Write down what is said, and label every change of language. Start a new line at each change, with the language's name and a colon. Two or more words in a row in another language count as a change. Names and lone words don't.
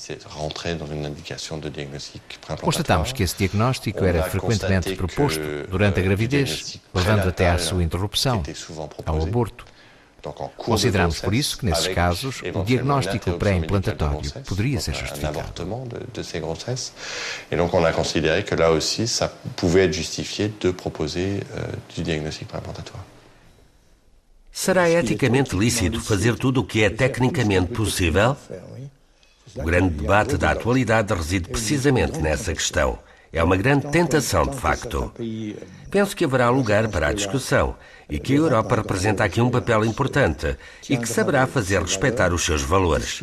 Portuguese: Constatámos que esse diagnóstico era frequentemente proposto durante a gravidez, levando até à sua interrupção, ao aborto. Consideramos por isso que, nesses casos, o diagnóstico pré-implantatório poderia ser justificado.
French: Et donc on a considéré que là aussi, ça pouvait être justifié de proposer du diagnostic pré-implantatoire.
Portuguese: Será eticamente lícito fazer tudo o que é tecnicamente possível? O grande debate da atualidade reside precisamente nessa questão. É uma grande tentação, de facto. Penso que haverá lugar para a discussão e que a Europa representa aqui um papel importante e que saberá fazer respeitar os seus valores.